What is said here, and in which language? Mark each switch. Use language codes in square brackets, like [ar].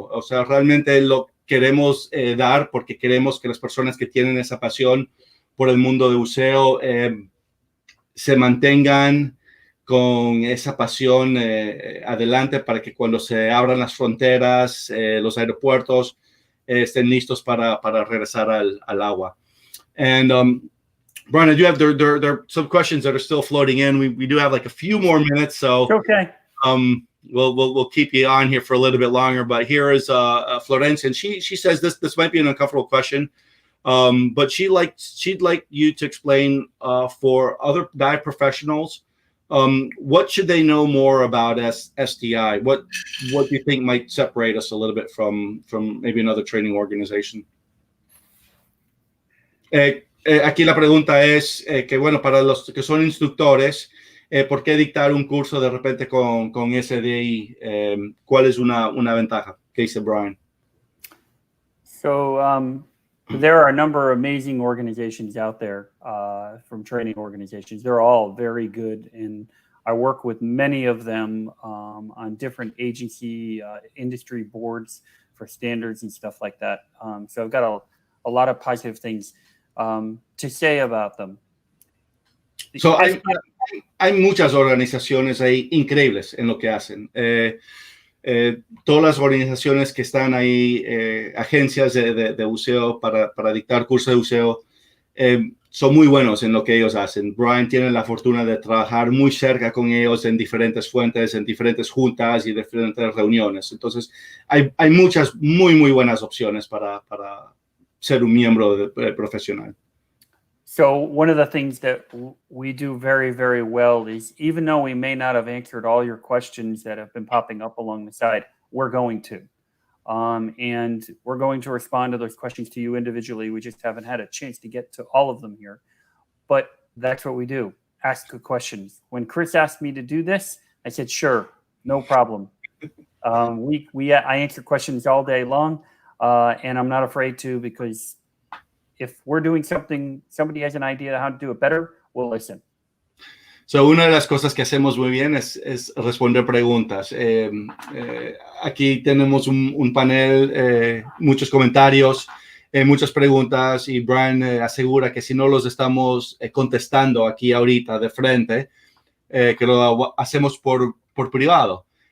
[es] O sea, realmente lo queremos dar porque queremos que las personas que tienen esa pasión por el mundo de buceo se mantengan con esa pasión adelante para que cuando se abran las fronteras, los aeropuertos, estén listos para regresar al agua. [en] And Brian, I do have there are some questions that are still floating in. We do have like a few more minutes, so okay. We'll keep you on here for a little bit longer. But here is Florence, and she says this might be an uncomfortable question, but she'd like you to explain for other dive professionals, what should they know more about SDI? What do you think might separate us a little bit from maybe another training organization? [es] Aquí la pregunta es que, bueno, para los que son instructores, ¿por qué dictar un curso de repente con SDI? ¿Cuál es una ventaja? ¿Qué dice Brian? [en] So there are a number of amazing organizations out there from training organizations. They're all very good, and I work with many of them on different agency industry boards for standards and stuff like that. So I've got a lot of positive things to say about them. [es] So hay muchas organizaciones ahí increíbles en lo que hacen. Todas las organizaciones que están ahí, agencias de buceo para dictar cursos de buceo, son muy buenos en lo que ellos hacen. Brian tiene la fortuna de trabajar muy cerca con ellos en diferentes fuentes, en diferentes juntas y diferentes reuniones. Entonces, hay muchas muy, muy buenas opciones para ser un miembro profesional. [en] So one of the things that we do very, very well is, even though we may not have answered all your questions that have been popping up along the side, we're going to. And we're going to respond to those questions to you individually. We just haven't had a chance to get to all of them here. But that's what we do. Ask the questions. When Chris asked me to do this, I said, sure, no problem. I answer questions all day long, and I'm not afraid to, because if we're doing something, somebody has an idea how to do it better, we'll listen. [es] So, una de las cosas que hacemos muy bien es responder preguntas. Aquí tenemos un panel, muchos comentarios, muchas preguntas, y Brian asegura que si no los estamos contestando aquí ahorita de frente, que lo hacemos por privado.